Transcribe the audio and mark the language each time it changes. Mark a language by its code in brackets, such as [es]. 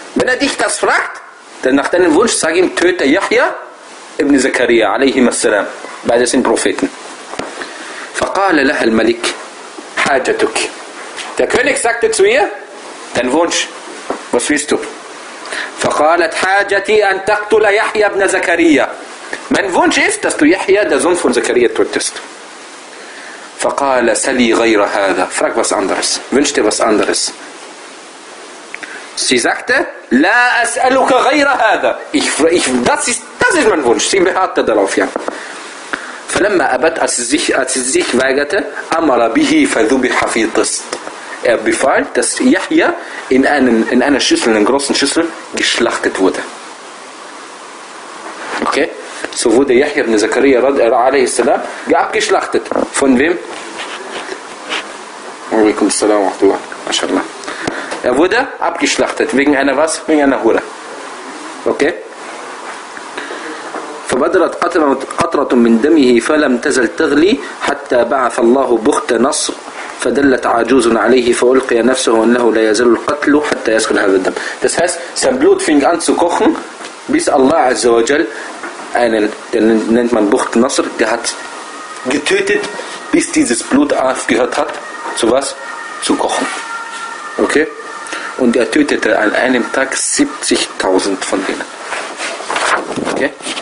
[de] wenn er dich das fragt dann nach deinem Wunsch sag ihm töte [ar] يحيى ابن زكريا عليهما السلام [de] beide sind Propheten [ar] فقال لها الملك حاجتك [de] der König sagte zu ihr dein Wunsch Was willst du? [ar] فقالت حاجتي أن تقتل يحيى بن زكريا. [de] Mein Wunsch ist, dass du Yahya, der Sohn von Zakaria, tötest. [ar] فقال سلي غير هذا. [de] Frag was anderes. Wünsch dir was anderes. Sie sagte, [ar] لا أسألك غير هذا. [de] Das ist mein Wunsch. Sie beharrte darauf, ja. [ar] فلما أبت, [de] als sie sich weigerte, [ar] أمر به فذبح في قسط. [de] Er befahl, dass Yahya in einer Schüssel, in einer großen Schüssel, geschlachtet wurde. Okay? So wurde Yahya ibn Zakaria a.s. abgeschlachtet. Von wem? [ar] Alaykum as-salam wa rahmatullah. Mashallah. [de] Er wurde abgeschlachtet. Wegen einer was? Wegen einer Hure. Okay? [ar] فبدرت قطرة من دمه فلم تزل تغلي حتى بعث الله بخت نصر فدلت عجوز عليه فألقي نفسه أنه لا يزال القتل حتى يسكن هذا الدم. [de] Das heißt, sein Blut fing an zu kochen, bis Allah Azza wa Jal, den nennt man Bucht Nasr, der hat getötet, bis dieses Blut aufgehört hat, zu was? Zu kochen. Okay? Und er tötete an einem Tag 70.000 von ihnen. Okay?